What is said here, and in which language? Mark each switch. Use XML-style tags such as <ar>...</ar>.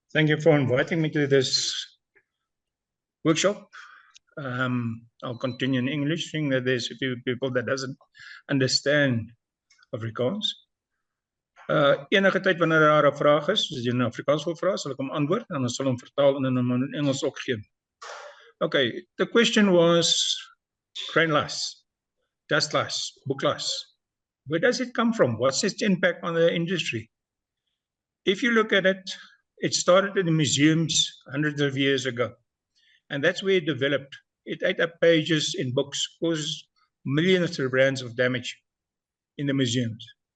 <en>Thank you for inviting me to this workshop. I'll continue in English, seeing that there's a few people that doesn't understand Afrikaans.</en> <af>Enige tyd wanneer daar 'n vraag is, as jy in Afrikaans wil vra, sal ek hom antwoord en dan sal hom vertaal en hom in Engels ook gee.</af> <en>Okay, the question was grain loss, dust loss, book loss. Where does it come from? What's its impact on the industry? If you look at it, it started in the museums hundreds of years ago. And that's where it developed. It ate up pages in books, caused millions of rands of damage in the museums.</en>